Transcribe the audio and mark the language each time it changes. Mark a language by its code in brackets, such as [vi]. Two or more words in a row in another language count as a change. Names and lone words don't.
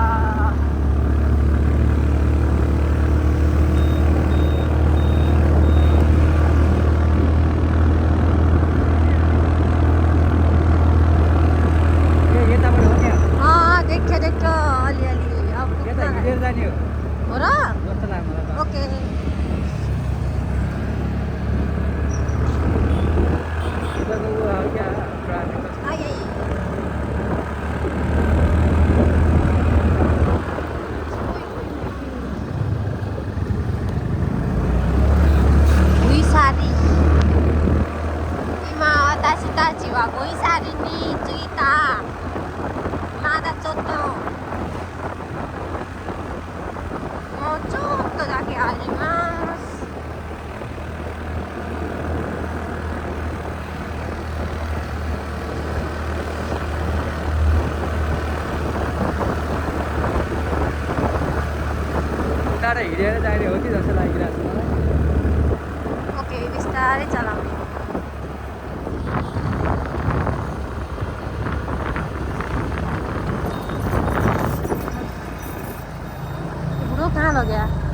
[ne] यताबाट हो त्यहाँ देख्यो अलिअलि अब यता हिँडेर जाने हो हो र जस्तो लाग्यो मलाई त ओके उताको ऊ हो क्या ट्राफिक आइ Guisari. [ja] 今私たちはGuisariに着いた. まだちょっと。もうちょっとだけあります. [ne] टाढा हिँडेर जाने हो कि जस्तो लागिरहेको छ मलाई ओके बिस्तारै चलाउने बुढो कहाँ लग्या